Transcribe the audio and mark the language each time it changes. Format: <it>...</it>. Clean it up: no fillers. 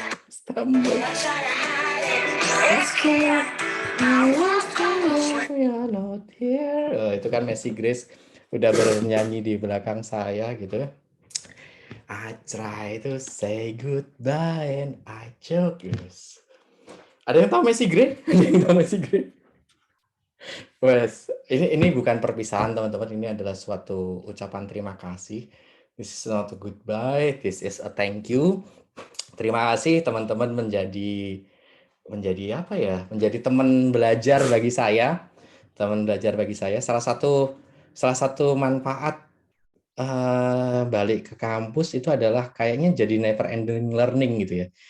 <en>Stumble. It's clear my welcome is not here.</en> <id>Oh, itu kan Messi Grace udah bernyanyi di belakang saya gitu.</id> <en>I try to say goodbye and I choke. Yes.</en> <id>Ada yang tahu Messi Grace? Ada yang tahu Messi Grace? Wes, ini bukan perpisahan teman-teman, ini adalah suatu ucapan terima kasih.</id> <en>This is not a goodbye, this is a thank you.</en> <id>Terima kasih teman-teman menjadi apa ya? Menjadi teman belajar bagi saya. Teman belajar bagi saya. Salah satu manfaat balik ke kampus itu adalah kayaknya jadi</id> <en>never ending learning</en> <id>gitu ya.</id>